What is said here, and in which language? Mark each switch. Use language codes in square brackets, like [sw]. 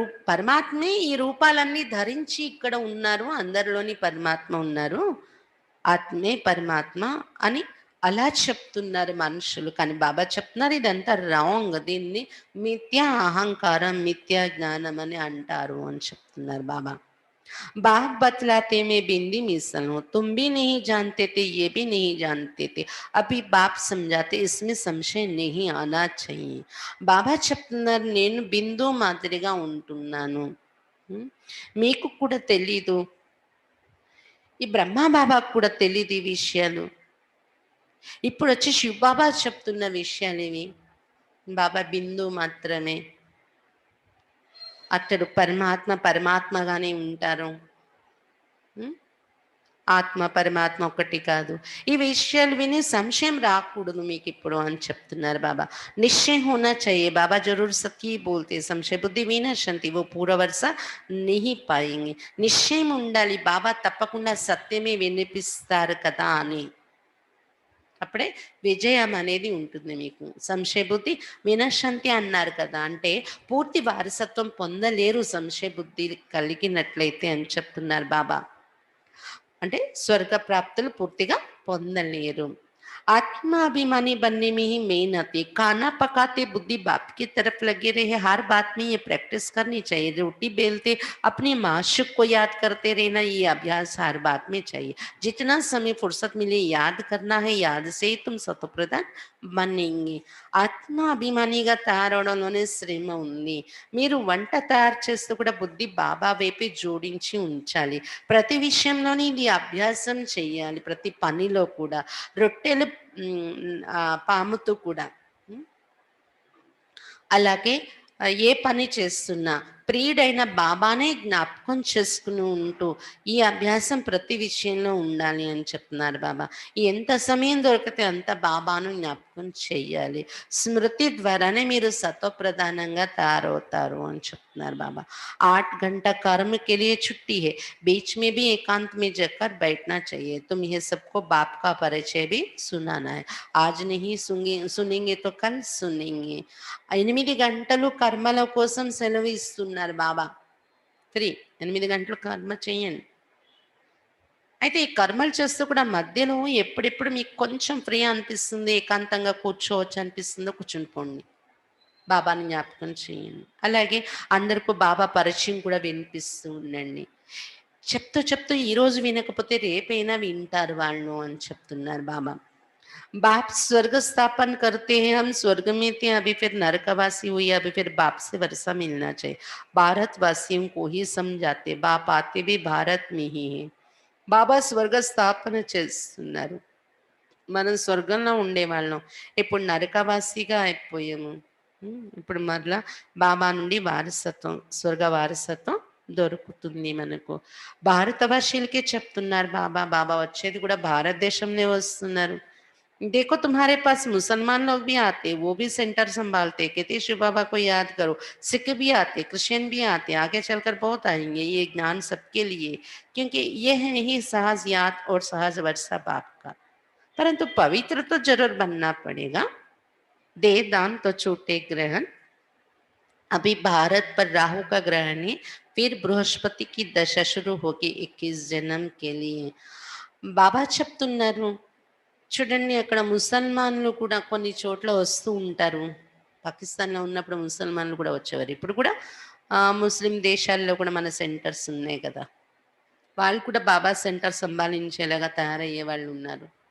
[te] పరమాత్మే ఈ రూపాలన్నీ ధరించి ఇక్కడ ఉన్నారు. అందరిలోని పరమాత్మ ఉన్నారు. ఆత్మే పరమాత్మ అని అలా చెప్తున్నారు మనుషులు. కానీ బాబా చెప్తున్నారు ఇదంతా రాంగ్. దీన్ని మిథ్యా అహంకారం, మిథ్యా జ్ఞానం అని అంటారు అని చెప్తున్నారు బాబా. [hi] बाप बतलाते मैं बिंदी मिसल हूँ, तुम भी नहीं जानते थे, ये भी नहीं जानते थे, अभी बाप समझाते, इसमें संशय नहीं आना चाहिए. [te] బాబా చెప్తున్నారు నేను బిందు మాదిరిగా ఉంటున్నాను, మీకు కూడా తెలీదు, ఈ బ్రహ్మా బాబాకు కూడా తెలీదు ఈ విషయాలు. ఇప్పుడు వచ్చి శివ బాబా చెప్తున్న విషయాలు ఇవి. బాబా బిందు మాత్రమే, అతడు పరమాత్మగానే ఉంటారు. ఆత్మ పరమాత్మ ఒకటి కాదు. ఈ విషయాలు విని సంశయం రాకూడదు మీకు ఇప్పుడు అని చెప్తున్నారు బాబా. [hi] నిశ్చय होना चाहिए, बाबा जरूर सत्य बोलते, संशय बुद्धि विनशंति, वो पूरा वर्ष नहीं पाएंगे. [te] నిశ్చయం ఉండాలి, బాబా తప్పకుండా సత్యమే వినిపిస్తారు కదా అని. అప్పుడే విజయం అనేది ఉంటుంది మీకు. సంశయ బుద్ధి వినశంతి అన్నారు కదా, అంటే పూర్తి వారసత్వం పొందలేరు సంశయ బుద్ధి కలిగినట్లయితే అని చెప్తున్నారు బాబా. అంటే స్వర్గ ప్రాప్తులు పూర్తిగా పొందలేరు. [hi] आत्माभिमानी बनने में ही मेहनत है। खाना पकाते बुद्धि बाप की तरफ लगे रहे, हर बात में ये प्रैक्टिस करनी चाहिए। रोटी बेलते अपनी माशूक को याद करते रहना, ये अभ्यास हर बात में चाहिए। जितना समय फुर्सत मिले याद करना है, याद से ही तुम सतप्रधान बनेंगे। [te] ఆత్మాభిమానిగా తయారవడంలోనే శ్రమ ఉంది. మీరు వంట తయారు చేస్తూ కూడా బుద్ధి బాబా వైపే జోడించి ఉంచాలి. ప్రతి విషయంలోని ఇది అభ్యాసం చేయాలి. ప్రతి పనిలో కూడా. రొట్టెలు పాముతూ కూడా. హ్మ్. అలాగే ఏ పని చేస్తున్నా ప్రియుడైన బాబానే జ్ఞాపకం చేసుకుని ఉంటూ ఈ అభ్యాసం ప్రతి విషయంలో ఉండాలి అని చెప్తున్నారు బాబా. ఎంత సమయం దొరికితే అంత బాబాను జ్ఞాపకం చెయ్యాలి. స్మృతి ద్వారానే మీరు సత్వప్రధానంగా తయారవుతారు అని చెప్తున్నారు బాబా. [hi] 8 घंटा कर्म के लिए छुट्टी है, बीच में भी एकांत में जाकर बैठना चाहिए। तुम यह सबको बाप का परिचय भी सुनाना है। आज नहीं सुनेंगे तो कल सुनेंगे। [te] 8 గంటలు కర్మల కోసం సెలవు ఇస్తున్నారు బాబా. ఫ్రీ. 8 గంటలు కర్మ చేయండి. అయితే ఈ కర్మలు చేస్తూ కూడా మధ్యలో ఎప్పుడెప్పుడు మీకు కొంచెం ఫ్రీ అనిపిస్తుంది, ఏకాంతంగా కూర్చోవచ్చు అనిపిస్తుందో కూర్చుని పోండి. బాబాని జ్ఞాపకం చేయండి. అలాగే అందరికీ బాబా పరిచయం కూడా వినిపిస్తూ ఉండండి. చెప్తూ చెప్తూ ఈరోజు వినకపోతే రేపైనా వింటారు వాళ్ళు అని చెప్తున్నారు బాబా. [hi] बाप स्वर्ग स्थापन करते हैं, हम स्वर्ग में थे, अभी फिर नरकवासी हुई, अभी फिर बाप से वर्षा मिलना चाहिए। भारतवासियों को ही समझाते, बाप आते भी भारत में ही है। [te] బాబా స్వర్గ స్థాపన చేస్తున్నారు. మనం స్వర్గంలో ఉండేవాళ్ళం, ఇప్పుడు నరకవాసిగా అయిపోయాము. ఇప్పుడు మరలా బాబా నుండి వారసత్వం, స్వర్గ వారసత్వం దొరుకుతుంది మనకు. భారతవాసీలకే చెప్తున్నారు బాబా. బాబా వచ్చేది కూడా భారతదేశంలో వస్తున్నారు. [hi] देखो तुम्हारे पास मुसलमान लोग भी आते, वो भी सेंटर संभालते, कहते शिव बाबा को याद करो। सिख भी आते, क्रिश्चियन भी आते, आगे चलकर बहुत आएंगे। ये ज्ञान सबके लिए, क्योंकि ये है ही सहज याद और सहज वर्षा बाप का। परंतु पवित्र तो जरूर बनना पड़ेगा। दे दान तो छूटे ग्रहण। अभी भारत पर राहु का ग्रहण है, फिर बृहस्पति की दशा शुरू होगी 21 जन्म के लिए। [te] బాబా చెప్తున్నారు చూడండి, అక్కడ ముసల్మాన్లు కూడా కొన్ని చోట్ల వస్తూ ఉంటారు. పాకిస్తాన్లో ఉన్నప్పుడు ముసల్మాన్లు కూడా వచ్చేవారు. ఇప్పుడు కూడా ముస్లిం దేశాల్లో కూడా మన సెంటర్స్ ఉన్నాయి కదా, వాళ్ళు కూడా బాబా సెంటర్ సంభాళించేలాగా తయారయ్యే వాళ్ళు ఉన్నారు.